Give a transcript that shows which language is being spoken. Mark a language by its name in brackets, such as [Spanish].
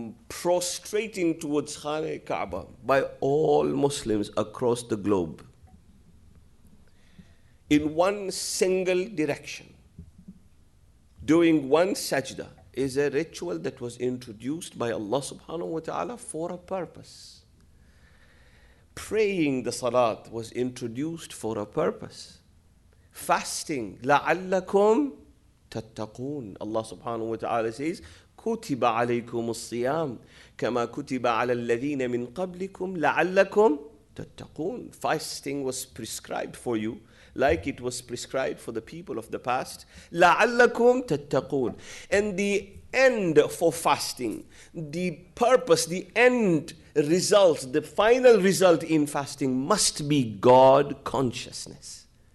[English] Prostrating towards Khana Kaaba by all Muslims across the globe in one single direction, doing one sajda, is a ritual that was introduced by Allah subhanahu wa ta'ala for a purpose. Praying the salat was introduced for a purpose. Fasting, [Arabic] لَعَلَّكُمْ تَتَّقُونَ. [English] Allah subhanahu wa ta'ala says, [Arabic] كُتِبَ عَلَيْكُمُ الصِّيَامِ كَمَا كُتِبَ عَلَى الَّذِينَ مِنْ قَبْلِكُمْ لَعَلَّكُمْ تَتَّقُونَ. [English] Fasting was prescribed for you, like it was prescribed for the people of the past. [Arabic] لَعَلَّكُمْ تَتَّقُونَ. [English] And the end for fasting, the purpose, the end result, the final result in fasting must be God consciousness.